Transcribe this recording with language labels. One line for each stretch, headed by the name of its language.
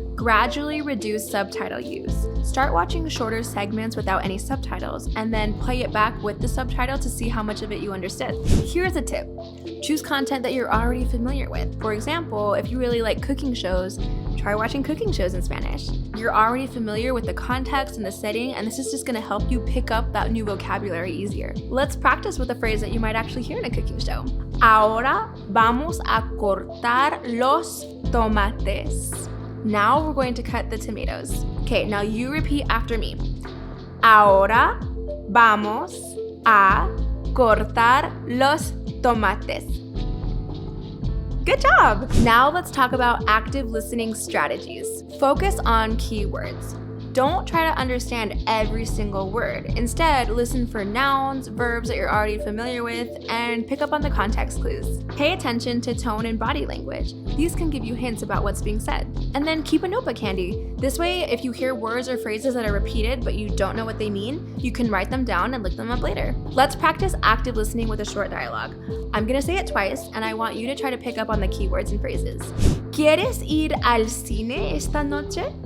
English: Gradually reduce subtitle use. Start watching shorter segments without any subtitles and then play it back with the subtitle to see how much of it you understood. Here's a tip. Choose content that you're already familiar with. For example, if you really like cooking shows, try watching cooking shows in Spanish. You're already familiar with the context and the setting, and this is just gonna help you pick up that new vocabulary easier. Let's practice with a phrase that you might actually hear in a cooking show.
Spanish: Ahora vamos a cortar los tomates.
English: Now we're going to cut the tomatoes. Okay, now you repeat after me.
Spanish: Ahora vamos a cortar los tomates.
English: Good job! Now let's talk about active listening strategies. Focus on keywords. Don't try to understand every single word. Instead, listen for nouns, verbs that you're already familiar with, and pick up on the context clues. Pay attention to tone and body language. These can give you hints about what's being said. And then keep a notebook handy. This way, if you hear words or phrases that are repeated but you don't know what they mean, you can write them down and look them up later. Let's practice active listening with a short dialogue. I'm gonna say it twice, and I want you to try to pick up on the keywords and phrases.
Spanish: ¿Quieres ir al cine esta noche?